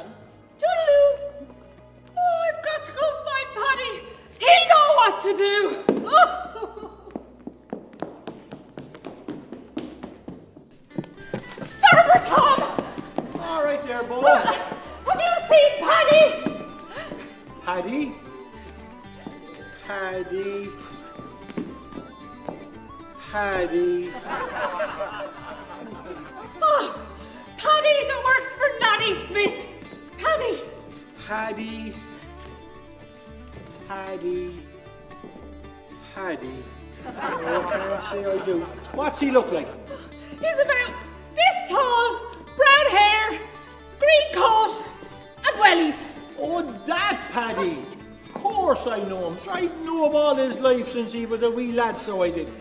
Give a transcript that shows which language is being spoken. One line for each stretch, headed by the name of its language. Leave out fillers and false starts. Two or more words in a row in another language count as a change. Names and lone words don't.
English: Toodaloo! Oh, I've got to go find Paddy. He'll know what to do. Oh. Farmer Tom! All right there, Bo. Have you seen Paddy? Paddy? Paddy? Paddy? Oh, Paddy that works for Nanny Smith. Paddy. Paddy? Paddy? Paddy? Oh, I can't say I do. What's he look like? He's about this tall, brown hair, green coat, and wellies. Oh, that Paddy! Of course I know him. I knew him all his life since he was a wee lad, so I did.